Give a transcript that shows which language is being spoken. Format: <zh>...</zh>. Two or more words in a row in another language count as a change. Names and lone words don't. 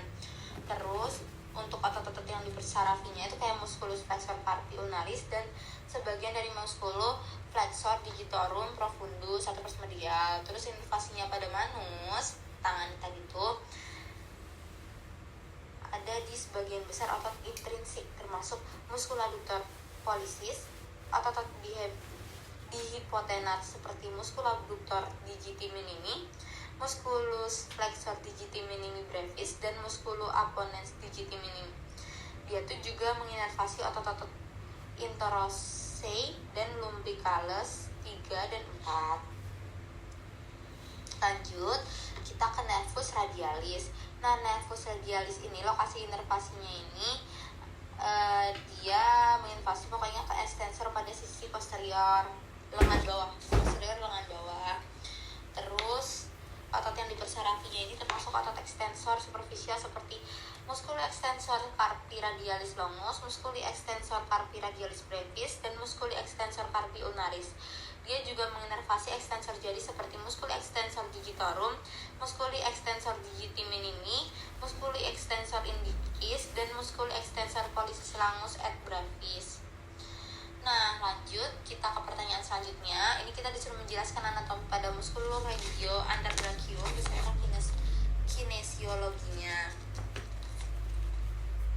<id>Terus untuk otot-otot yang dipersarafinya itu kayak musculus flexor carpi ulnaris dan sebagian dari musculus flexor digitorum profundus atau pars medial. Terus inervasinya pada manus tangan tadi itu ada di sebagian besar otot intrinsik termasuk muscula adductor pollicis, otot-otot di hipotenar seperti muscula abductor digiti minimi, musculus flexor digiti minimi brevis, dan musculus apponens digiti minimi. Dia tuh juga menginervasi otot-otot interossei dan lumbricalis 3 dan 4. Lanjut, kita ke nervus radialis. Nah, nervus radialis ini lokasi inervasinya ini dia menginvasi pokoknya ke extensor pada sisi posterior lengan bawah. Terus otot yang dipersarafinya ini termasuk otot extensor superficial seperti musculi extensor carpi radialis longus, musculi extensor carpi radialis brevis, dan musculi extensor carpi ulnaris. Dia juga menginervasi extensor jari seperti musculi extensor digitorum, musculi extensor digiti minimi, musculi extensor indicis, dan musculi extensor pollicis longus et brevis. Nah, lanjut kita ke pertanyaan selanjutnya. Ini kita disuruh menjelaskan anatomi pada musculus regio antebrakio beserta kinesiologinya.</id>